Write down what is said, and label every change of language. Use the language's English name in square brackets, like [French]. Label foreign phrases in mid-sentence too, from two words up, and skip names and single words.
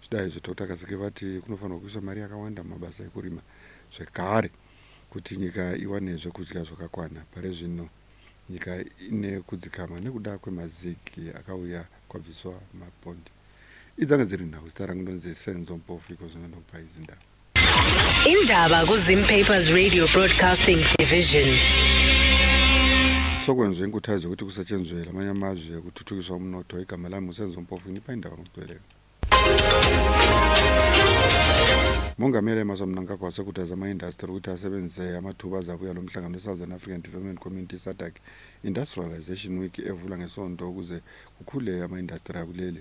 [Shona] zvida izvo totakazike vati kunofanirwa kuiswa mari yakawanda mumabasa ekurima zvekare kuti nyika iwane zvekudya zvakakwana. Pari zvino nyika ine kudzikama nekuda kwemaziki akauya kwabviswa mabhondi. Idzanga dziri nhau zita rangu ndonzi Senzo Mpofu ikozvinondopa idzi ndaba. [North Ndebele] Indaba kuZim Papers Radio Broadcasting Division. Sokwenziwe inkuthazo ukuthi kusetshenzwe lamanye amazwe ukuthuthukiswa umnotho. Igama lami uSenzo Mpofu, ngipha indaba ngokugcweleyo. Mongameli Mnangagwa wasekhuthaza ama-industry ukuthi asebenzise amathuba azabuya lo mhlangano we-Southern African Development Community SADC Industrialisation Week evula ngesonto ukuze kukhule ama-industry akuleli.